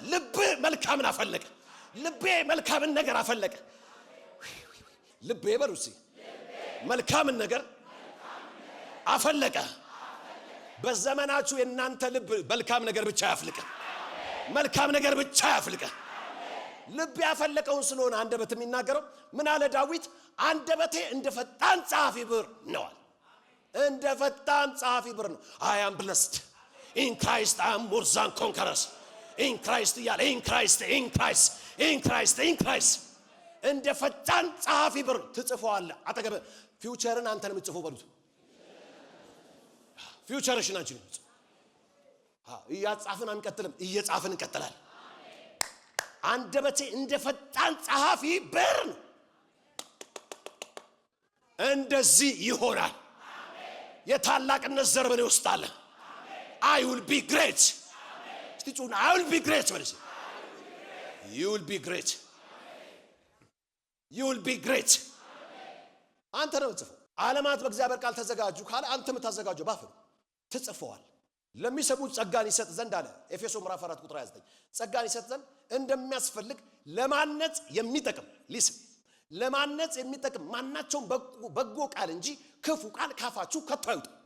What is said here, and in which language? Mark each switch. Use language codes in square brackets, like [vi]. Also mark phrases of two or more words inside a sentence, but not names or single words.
[am] ልብ መልካምን አፈለቀ። ልቤ መልካምን ነገር አፈለቀ። ልቤ በሩሲ መልካምን ነገር አፈለቀ። በዘመናችሁ የእናንተ ልብ መልካም ነገር ብቻ ያፍልቀ። መልካም ነገር ብቻ ያፍልቀ። ልብ ያፈለቀውን ስለሆነ አንደበት የሚናገረው ምን አለ ዳዊት? አንደበቴ እንደ ፈጣን ጸሐፊ ብር ነዋል። እንደ ፈጣን ጸሐፊ ብር ነው። [en] I am blessed in Christ I am more than conquerors in Christ [am] እያለ [en] in Christ [am] እንደ ፈጣን ጸሐፊ ብር ትጽፈዋለህ። አጠገብ ፊውቸርን አንተን የምትጽፈው በሉት። ፊውቸርሽን አንቺ ነው። እያጻፍን አንቀጥልም፣ እየጻፍን እንቀጥላለን። አንደበቴ እንደ ፈጣን ጸሐፊ ብር ነው። እንደዚህ ይሆናል። የታላቅነት ዘር በኔ ውስጥ አለ። [en] I will be great [am] እስቲ ጩና [en] I will be great [am] ወለሽ [en] you will be great you will be great [am] አንተ ነው ጽፈው ዓለማት በእግዚአብሔር ቃል ተዘጋጁ ካለ አንተ የምታዘጋጀው ባፍ ተጽፈዋል ለሚሰሙት ጸጋን ይሰጥ ዘንድ አለ ኤፌሶ ምዕራፍ 4 ቁጥር 29 ጸጋን ይሰጥ ዘንድ እንደሚያስፈልግ ለማነጽ የሚጠቅም ሊስም ለማነጽ የሚጠቅም ማናቸውም በጎ ቃል እንጂ ክፉ ቃል ካፋችሁ ከቶ አይውጣ